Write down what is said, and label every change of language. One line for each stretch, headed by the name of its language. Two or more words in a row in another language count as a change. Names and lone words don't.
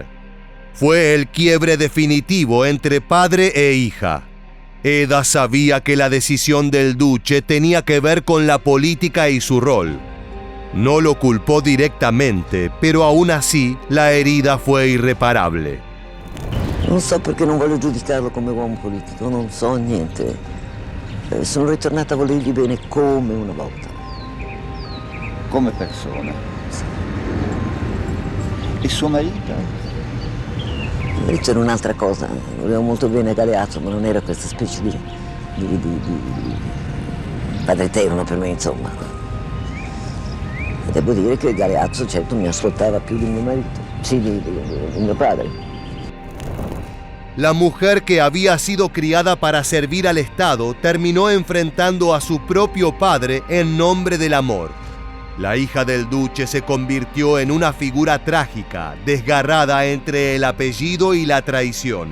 Spanish: Fue el quiebre definitivo entre padre e hija. Eda sabía que la decisión del duce tenía que ver con la política y su rol. No lo culpó directamente, pero aún así la herida fue irreparable.
Italian: Non so perché non voglio giudicarlo come uomo politico, non so niente. Sono ritornata a volergli bene come una volta. Come persona. E suo marito? Invece era un'altra cosa, volevo molto bene a Galeazzo, ma non era questa specie di padre eterno per me, insomma. E devo dire che Galeazzo, certo, mi ascoltava più di mio marito, sì, di mio padre.
Spanish: La mujer que había sido criada para servir al Estado terminó enfrentando a su propio padre en nombre del amor. La hija del duce se convirtió en una figura trágica, desgarrada entre el apellido y la traición.